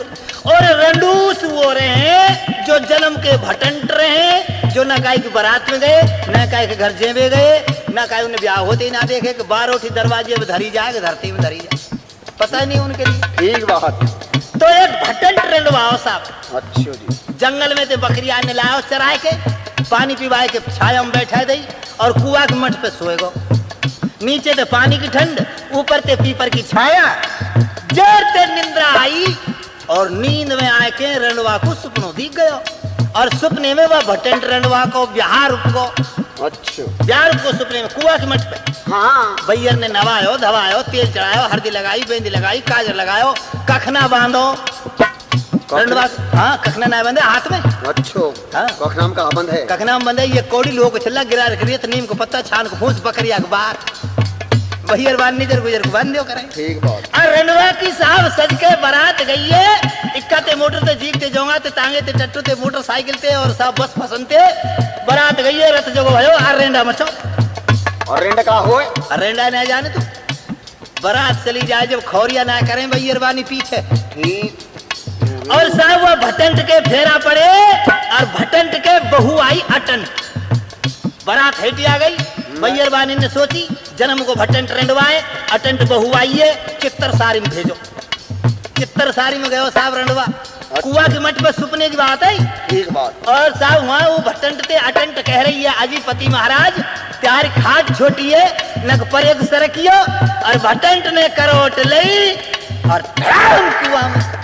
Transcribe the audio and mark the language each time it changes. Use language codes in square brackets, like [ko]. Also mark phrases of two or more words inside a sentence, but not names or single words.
[bra] और रंडूस वो रहे जो जन्म के भटंट रहे जो न काई की बारात में गए न काई के घर जेबे गए न काई उन्हें ब्याह होते ही ना देखे कि बार उठी दरवाजे में धरी जाए धरती में धरी जाए पता नहीं उनके लिए। [hi] ठीक बात। [bra] तो एक भटंट रंडवाओ साहब। [hi] अच्छा जी। [bra] जंगल में ते बकरियां ने लाओ चराए के पानी पिवाए के छाया में बैठा दई और कुआ के मठ पे सोए गो। नीचे ते पानी की ठंड ऊपर ते पीपर की छाया। जर ते निंद्रा आई और नींद में आए के रंडवा को सुपनो दिख गयो और सुपने में वह भटंट रंडवा को बिहार को [hi] अच्छा [bra] बिहार को सुपने में कुआ के मठ पे। [hi] हाँ [bra] भैया ने नवायो धवायो तेल चढ़ायो हल्दी लगाई बेंदी लगाई काजर लगायो कखना बांधो रंडवा। हाँ कखना ना बंधे हाथ में। [hi] अच्छा हाँ [bra] कखनाम का बंद है। कखना बंधे ये कौड़ी लोग चला गिरा रखिए नीम को पत्ता छान को फूस बकरिया के बार भैया बांध निजर गुजर को बांध दो करें। [hi] ठीक बात। [bra] और रंडवा की साहब सज के बारात गई है इक्का ते मोटर ते जीकते जोंगा ते तांगे ते टट्टू ते मोटरसाइकिल ते और सब बस फसनते बारात गई है रथ जगो भयो आ रेंडा मचो। और रेंडा का हो? रेंडा ना जाने तू बारात चली जाए जब खौरिया ना करें भैया बानी पीछे। [hi] ठीक। [bra] और साहब वो भटंट के फेरा पड़े और भटंट के बहू आई अटंट। बारात हेटी आ गई भैया बानी ने सोची जन्म को भटंट रंडवाए अटंट बहू आई है चित्तर सारी में भेजो। चित्तर सारी में गयो साहब रंडवा। कुआ के मठ पे सुपने की बात है। [hi] ठीक बात। [bra] और साहब वहां वो भटंट ते अटंट कह रही है अजीपति महाराज त्यार खाट छोटी है नक पर एक सरकियो और भटंट ने करोट लई और धड़ाम कुआ में।